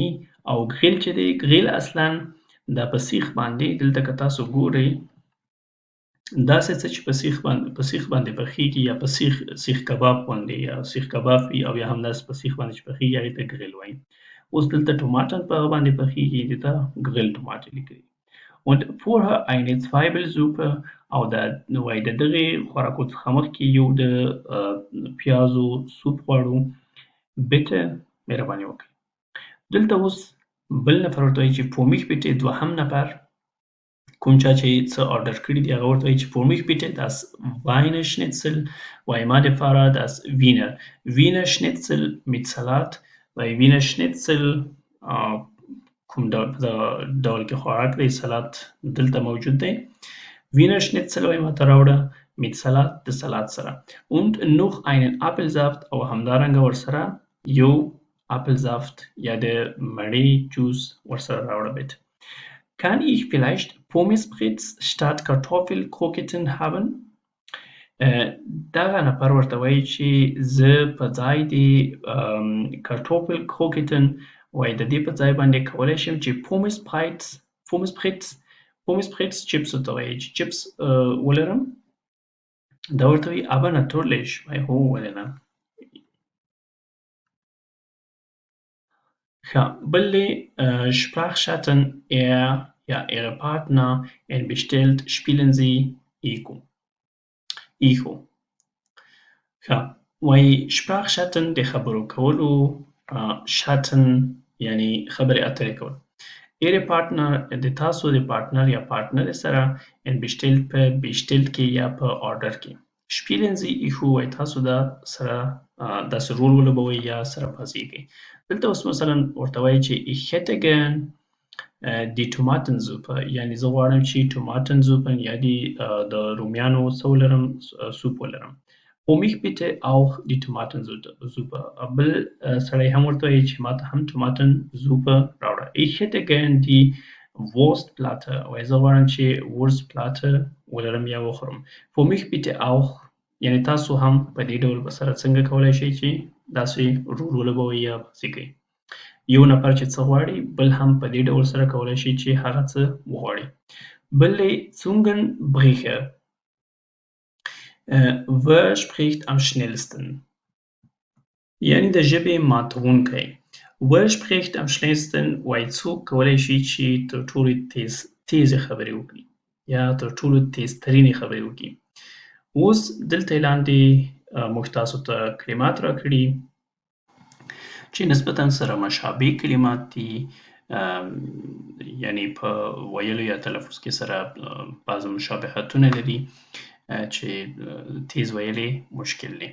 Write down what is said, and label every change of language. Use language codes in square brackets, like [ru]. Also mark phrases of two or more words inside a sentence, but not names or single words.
[ps] او ګریل چې دی، ګریل اصلا دا په سیخ باندې، دلته که تاسو ګورئ داسې څه چې په سیخ باندې پخېږي، یا په سیخ کباب باندې، یا سیخ کباب وي، او یا همداسې په سیخ باندې چې پخېږي هغې ته ګریل وایي. اوس دلته ټوماټن په هغه باندې پخېږي، دې ته ګریل ټوماټ لیکلي. [de] Und vorher eine Zwiebelsuppe [ps] او د دغې خوراکو څخه مخکې یو د پیازو سوپ غواړو. bitte مهرباني وکړئ. دلته اوس بل نفر ورته وایي چې [de] für mich bitte، [ps] دوهم نفر کوم چا چې څه آرډر کړي دي هغه ورته وایي چې [de] für mich bitte das Wienerschnitzel، [ps] وایي ما دپاره [de] das Wiener Schnitzel mit Salat. [ps] وایي Wiener Schnitzel کوم ډول کې خوراک دی، سلات دلته موجود دی. Wiener Schnitzel وایي ماته راوړه [de] mit Salat، [ps] د سلات سره. [de] Und noch einen Apfelsaft، [ps] او همدارنګه ورسره یو Apfelsaft یا د مڼې جوس ورسره راوړه bitte. [de] Kann ich vielleicht Pommes frites statt Kartoffelkroketten haben؟ [ps] دغه نفر ورته وایي چې زه په ځای د Kartoffelkroketten، وایي د دې په ځای باندې کولی شم چې Pommes frites چپس ته وایي چې چپس ولرم. دا ورته وایي [de] aber natürlich، [ps] وایي هو ولې نه. ښه، بل دی [de] Sprachschatten یا ihre Partner bestellt spielen sie Echo. [ps] ښه، وایي Sprachschatten د خبرو کولو، شاتن یعنی خبرې اترې کول. [de] ihre Partner [ps] د تاسو د پارتنر یا پارتنر سره bestellt په bestellt کې یا په آرډر کې. [de] spielen sie Echo [ps] وایي تاسو دا سره داسې رول ولوبوئ یا سره بازېږئ. دلته اوس مثلا ورته وایي چې [de] ich hätte gern die Tomatensuppe، [ps] یعنی زه غواړم چې Tomatensuppe یا د رومیانو څه ولرم، سوپ ولرم. [de] für mich bitte auch die Tomatensuppe. [ps] بل سړی هم ورته وایي چې ماته هم Tomatensuppe راوړه. [de] ich hätte gern die Wurstplatte، [ps] وایي زه غواړم چې Wurstplatte ولرم یا وخورم. [de] für mich bitte auch، [ps] یعنی تاسو هم په دې ډول به سره څنګه کولی شئ چې داسې رول ولوبوئ یا بازي کوئ. یو نفر چې څه غواړي بل هم په دې ډول سره کولی شي چې هغه څه وغواړي. بل دی Zungenbrecher. [de] Wer spricht am schnellsten؟ [ps] یعنی د ژبې ماتونکی. [de] Wer spricht am schnellsten [ps] وایي څوک کولی شي چې تر ټولو تیزې خبرې وکړي یا تر ټولو تیزترینې خبرې وکړي. اوس دلته لاندې موږ تاسو ته کلمات راکړي چې نسبتاً سره مشابه کلمات دي، یعنی په ویلو یا تلفظ کې سره بعض مشابهتونه لري چې تیز ویلې مشکل دی.